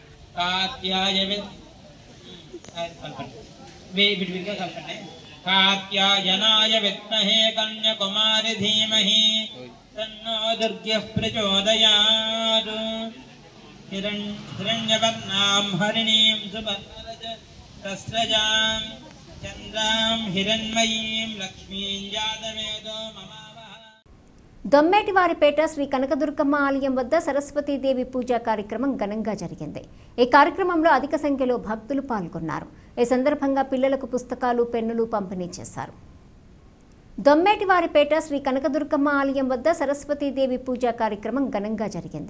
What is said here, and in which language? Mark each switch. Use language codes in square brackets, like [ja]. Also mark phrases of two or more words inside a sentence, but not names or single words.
[sa] कात्यायनाय विद्महे कन्याकुमारी धीमहि तन्नो दुर्गः प्रचोदयात् हिरण्यवर्णां हरिणीं सुभद्रस्रजां चन्द्रां हिरण्मयीं लक्ष्मीं जातवेदो ममावह। [te] దొమ్మేటివారిపేట శ్రీ కనకదుర్గమ్మ ఆలయం వద్ద సరస్వతీదేవి పూజా కార్యక్రమం ఘనంగా జరిగింది. ఈ కార్యక్రమంలో అధిక సంఖ్యలో భక్తులు పాల్గొన్నారు. ఈ సందర్భంగా పిల్లలకు పుస్తకాలు, పెన్నులు పంపిణీ చేశారు. దొమ్మేటివారిపేట శ్రీ కనకదుర్గమ్మ ఆలయం వద్ద సరస్వతీదేవి పూజా కార్యక్రమం ఘనంగా జరిగింది.